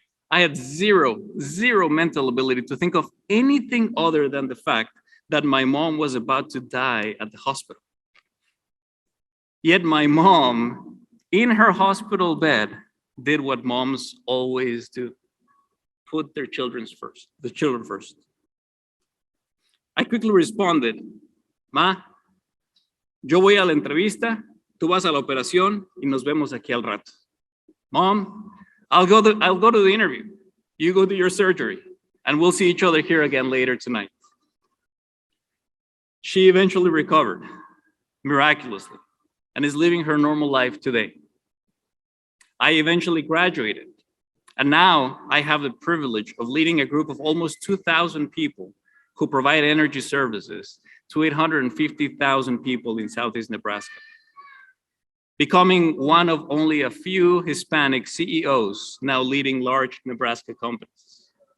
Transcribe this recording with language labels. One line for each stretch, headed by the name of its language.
English: I had zero mental ability to think of anything other than the fact that my mom was about to die at the hospital. Yet my mom, in her hospital bed, did what moms always do: put the children first. I quickly responded,
Spanish: Ma, yo voy a la entrevista, tú vas a la operación y nos vemos aquí al rato.
English: Mom, I'll go to the interview. You go to your surgery, and we'll see each other here again later tonight. She eventually recovered, miraculously, and is living her normal life today. I eventually graduated, and now I have the privilege of leading a group of almost 2,000 people who provide energy services to 850,000 people in Southeast Nebraska, becoming one of only a few Hispanic CEOs now leading large Nebraska companies.